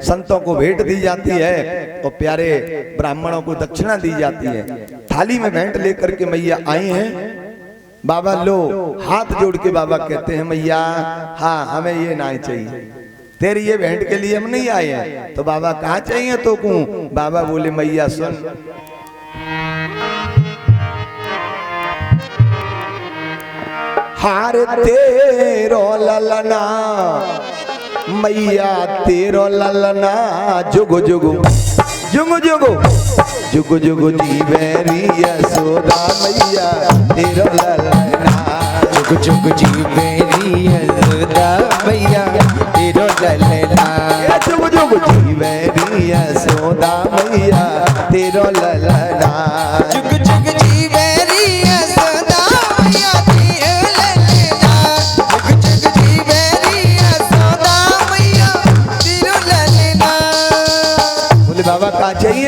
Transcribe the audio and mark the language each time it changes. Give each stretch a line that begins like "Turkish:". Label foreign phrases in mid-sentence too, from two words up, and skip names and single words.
Hindi: संतों को भेंट दी जाती है और प्यारे ब्राह्मणों को दक्षिणा दी जाती है। थाली में भेंट लेकर के मैया आई हैं। बाबा लो, हाथ जोड़ के बाबा कहते हैं मैया हाँ हमें ये ना चाहिए, तेरी ये भेंट के लिए हम नहीं आए हैं। तो बाबा कहाँ चाहिए तो को?
Braj: बाबा बोले मैया सुन, हार तेरो ललना मैया तेरो ललना, जुगु जुगु जुगु जुगु जुगु जुगु जीवेरी यशोदा मैया तेरो ललना, जुग जुग जीवेरी यशोदा मैया तेरो ललना, जुगु जुगु जीवेरी यशोदा मैया तेरो ललना, जुग जुग जीवेरी यशोदा मैया तेरो ललना, जुग जुग जीवेरी यशोदा मैया तेरो ललना।
Hindi: बोले बाबा कहाँ चाहिए?